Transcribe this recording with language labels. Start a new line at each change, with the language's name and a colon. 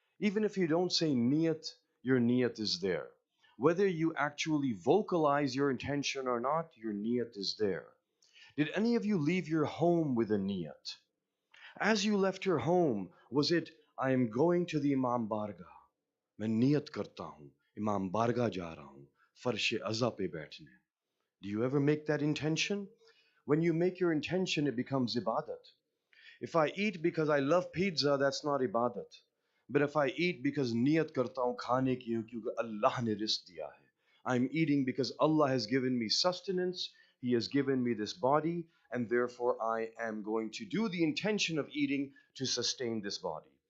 English: Even if you don't say niyat, your niyat is there. Whether you actually vocalize your intention or not, your niyat is there. Did any of you leave your home with a niyat? As you left your home, was it, I am going to the Imam Bargah.
Hindi: मैं नियत करता हूँ, Imam Bargah जा रहा हूँ, फर्श अज़ा पे बैठने.
English: Do you ever make that intention? When you make your intention, it becomes ibadat. If I eat because I love pizza, that's not ibadat. But if I eat because
Hindi: niyat karta hu khane ki kyunki Allah ne rizq diya hai.
English: I'm eating because Allah has given me sustenance, He has given me this body, and therefore I am going to do the intention of eating to sustain this body.